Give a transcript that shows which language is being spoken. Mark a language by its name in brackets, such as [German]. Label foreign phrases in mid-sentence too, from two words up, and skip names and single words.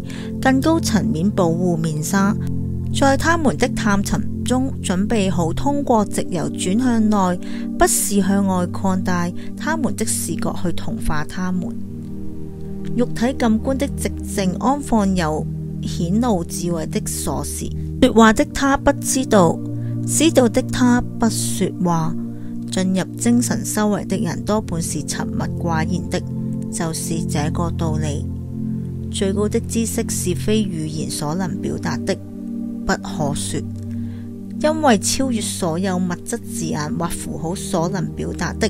[Chinese] 更高層面保護面紗，在他們的探尋中準備好通過直由轉向內，不是向外擴大他們的視覺去同化他們。肉體感官的寂靜安放有顯露智慧的鎖匙。說話的他不知道，知道的他不說話。進入精神修為的人多半是沉默寡言的，就是這個道理。最高的知識是非語言所能表達的，不可說，因為超越所有物質字眼或符號所能表達的。